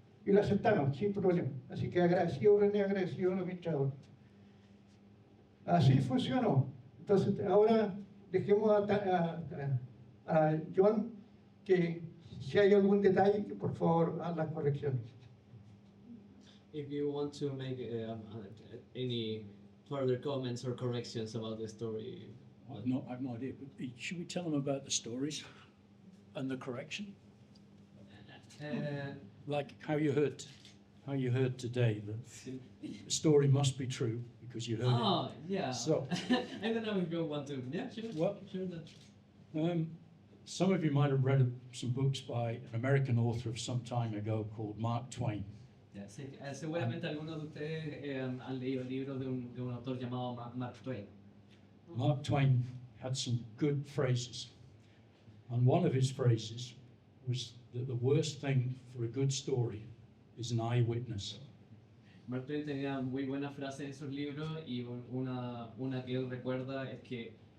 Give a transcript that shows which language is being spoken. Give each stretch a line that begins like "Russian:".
Spanish: Y lo aceptaron sin problema. Así que agradecido René, agradecido al administrador. Así funcionó. Entonces, ahora dejemos a John que si hay algún detalle, que por favor haga las correcciones.
English: If you want to make any further comments or corrections about the story. I've no idea. But should we tell them about the stories and the correction? Like how you heard today that the story must be true because you heard Oh, it. yeah. So, I don't know if you want to. Yeah, sure. Well, Sure. some of you might have read some books by an American author of some time ago called Mark Twain.
Spanish: Yeah, sí, seguramente algunos de ustedes han leído libros de un autor llamado Mark Twain.
English: Mark Twain had some good phrases. And one of his phrases was that the worst thing for a good story is an eyewitness.
Spanish: Mark Twain tenía muy buenas frases en sus libros y una que él recuerda es que